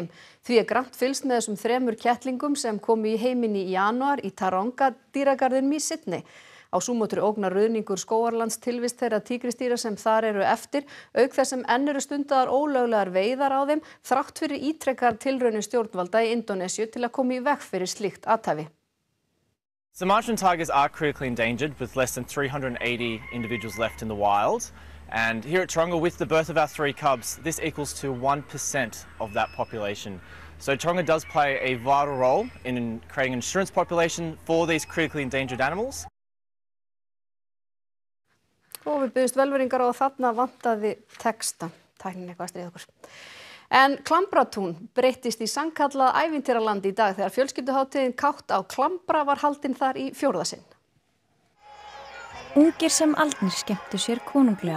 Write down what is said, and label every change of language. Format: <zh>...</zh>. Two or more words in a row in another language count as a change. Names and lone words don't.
<is>Því grannt fylgst með þessum 3 kettlingum sem komu í heiminn í janúar í Taronga dýragarðinum í Sydney. Á Súmötru ógnar ruðningur skógarlands tilvist þeirra tígrisdýra sem þar eru eftir, auk þess sem enn eru stundaðar ólöglegar veiðar á þeim, þrátt fyrir ítrekkaðar tilraunir stjórnvalda í Indónesíu til að koma í veg fyrir slíkt athæfi.</is> <en>Sumatran tigers are critically endangered with less than 380 individuals left in the wild. And here at Taronga, with the birth of our 3 cubs, this equals to 1% of that population. So Taronga does play a vital role in creating an insurance population for these critically endangered animals.</en> <is>Og við byggðumst velveringar á þarna vantaði texta. Tæknin eitthvað að stríða okkur. En Klambratún breyttist í sannkallað ævintýraland í dag þegar fjölskylduhátíðin Kátt á Klambra var haldin þar í 4. sinn. Ungir sem aldnir skemmtu sér konunglega.</is>